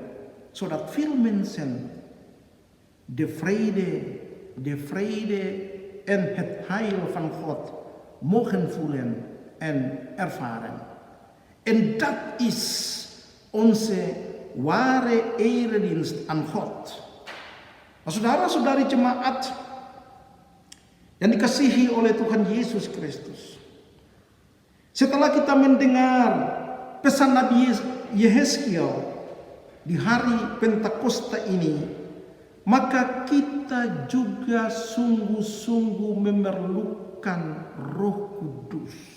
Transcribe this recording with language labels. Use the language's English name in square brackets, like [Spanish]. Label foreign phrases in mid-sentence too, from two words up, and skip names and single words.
[Dutch] Zodat veel mensen de vrede en het heil van God mogen voelen en ervaren. En dat is onze ware eredienst aan God. [Indonesian] Saudara-saudari jemaat yang dikasihi oleh Tuhan Yesus Kristus. Setelah kita mendengar pesan Nabi Yehezkiel di hari Pentakosta ini, maka kita juga sungguh-sungguh memerlukan Roh Kudus.